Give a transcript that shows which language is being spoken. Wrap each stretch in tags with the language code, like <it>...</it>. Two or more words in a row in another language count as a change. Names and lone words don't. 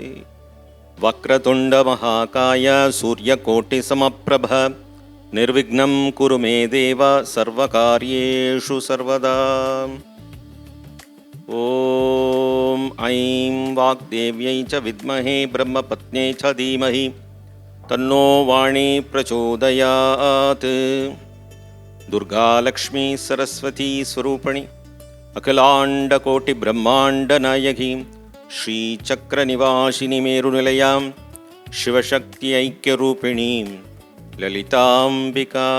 <sa>वक्रतुण्ड महाकाय सूर्यकोटि समप्रभ निर्विघ्नं कुरु मे देव सर्वकार्येषु सर्वदा. ॐ ऐं वाग्देव्यै च विद्महे ब्रह्मपत्न्यै च धीमहि तन्नो वाणी प्रचोदयात्. दुर्गा लक्ष्मी सरस्वती स्वरूपिणी अखिलांडकोटि ब्रह्मांड नायकी श्रीचक्रनिवासिनी मेरुनिलयां शिवशक्ति ऐक्यरूपिणीं ललितांबिका.</sa>